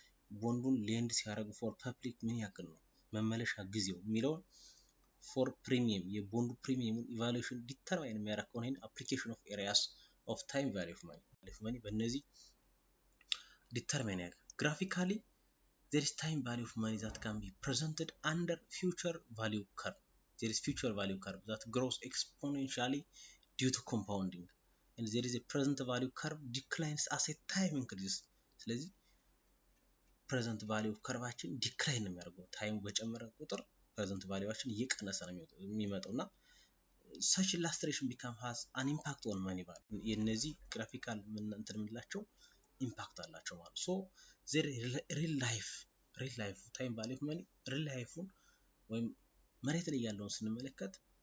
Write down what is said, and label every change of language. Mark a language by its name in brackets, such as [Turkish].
[Amharic] ቦንዱን ሌንድ ሲያደርጉ ፎር ፐብሊክ ምን ያክል ነው መመለሻ ጊዜው የሚለውን ፎር ፕሪሚየም የቦንዱ ፕሪሚየሙን ኢቫሉዌሽን ዲተርማይን የሚያደርግ ከሆነ አፕሊኬሽን ኦፍ ኤሪያስ of time value of money በእነዚህ ዲተርማይን ያደርጋል። [English] graphically there is time value of money that can be presented under future value curve. there is future value curve that grows exponentially due to compounding and there is a present value curve declines as a time increases. [Amharic] ስለዚህ present value curveአችን ዲክላይን ነው የሚያደርገው ታይም በጨመረ ቁጥር ፕሬዘንት ቫሊዩዋችን እየቀነሰ ነው የሚመጣውና [English] such illustration become has an impact on money value [Amharic] የነዚህ ግራፊካል እንትን የምንላቸው ኢምፓክት አላቸው ማለት ሶ ሪል ላይፍ ታይም ቫሊዩ ኦፍ መኒ ሪል ላይፉን ወይም መሬት ላይ ያለውን ስንመለከት